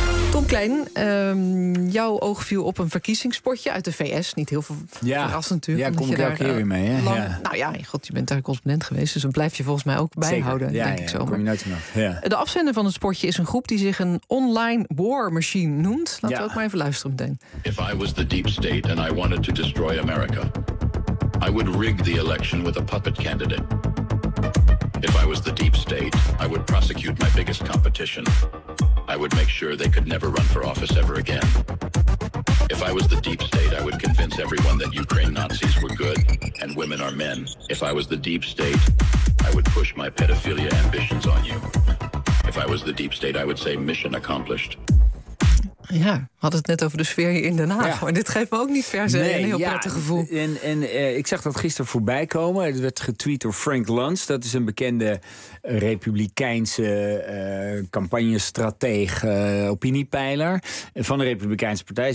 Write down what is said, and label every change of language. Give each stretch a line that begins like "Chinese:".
Dutch: Tom Klein, jouw oog viel op een verkiezingsspotje uit de VS. Niet heel veel verrassend natuurlijk. Ja, kom ik elke keer weer mee. Hè? Lang... Ja. Nou ja, je bent daar correspondent geweest. Dus dan blijf je volgens mij ook bijhouden, denk ik zo. Kom je nooit vanaf. Ja. De afzender van het spotje is een groep die zich een online war machine noemt. Laten we ook maar even luisteren meteen.
English: If I was the deep state and I wanted to destroy America, I would rig the election with a puppet candidate. If I was the deep state, I would prosecute my biggest competition. I would make sure they could never run for office ever again. If I was the deep state, I would convince everyone that Ukraine Nazis were good and women are men. If I was the deep state, I would push my pedophilia ambitions on you. If I was the deep state, I would say mission accomplished.
Dutch: Ja, we hadden het net over de sfeer hier in Den Haag. Ja. Maar dit geeft me ook niet per se een heel prettig gevoel. En ik zag dat gisteren voorbij komen. Het werd getweet door Frank Luntz. Dat is een bekende Republikeinse campagnestrateeg, opiniepeiler van de Republikeinse Partij.